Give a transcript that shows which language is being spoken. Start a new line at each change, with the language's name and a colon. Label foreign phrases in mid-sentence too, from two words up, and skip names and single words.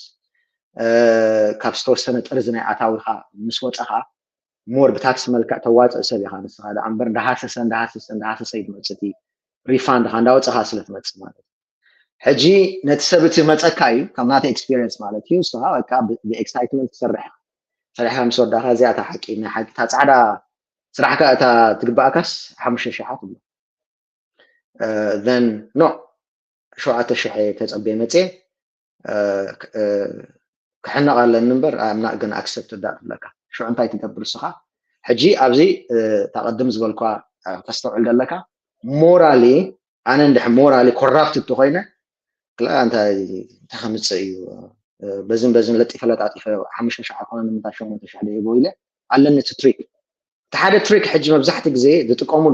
Tigrinya: ካብ ዝተወሰነ ጥርዚ ናይ ኣታዊኻ ምስ ወፀኻ ሞር ብታክሲ መልክዕ ተዋፅእ ሰብ ኢኻ ንስኻ ዳ እምበር እንዳሃሰሰ ይመፅእ ሪፋንድ ካ እንዳወፀኻ ስለትመፅእ ማለት ሕጂ ነቲ ሰብ እቲ መፀካ እዩ ካብ ናተይ ኤክስፒሪየንስ ማለት እዩ ንስኻ በቃ ብኤክሳይትመንት ትሰርሕ ሰሪሕካ ምስ ወዳእኻ እዚኣ እታ ሓቂ ናይ ሓቂ እታ ፃዕዳ ስራሕካ እታ ትግባእካስ 5000 ትብሎ
English: then no
Tigrinya: 7000 ተፀበየ መፅእ ክሕነቕ ኣለኒ እምበር
English: I'm not gonna accept that
Tigrinya: ትብለካ ሽዑ እንታይ ትገብር ንስኻ ሕጂ ኣብዚ ተቐድም ዝበልኳ ተስተውዕል ዘለካ ሞራሊ ኣነ እንድሕር
English: morally corrupted
Tigrinya: ተኮይነ እንታይ ከምፅእ እዩ በዝን ለጢፈ ለጣጢፈ 5000 ኮነ ንምንታይ 8000 ደይቦ ኢለ ኣለኒ እቲ ትሪክ እቲ ሓደ ትሪክ ሕጂ መብዛሕቲ ግዜ ዝጥቀሙሉ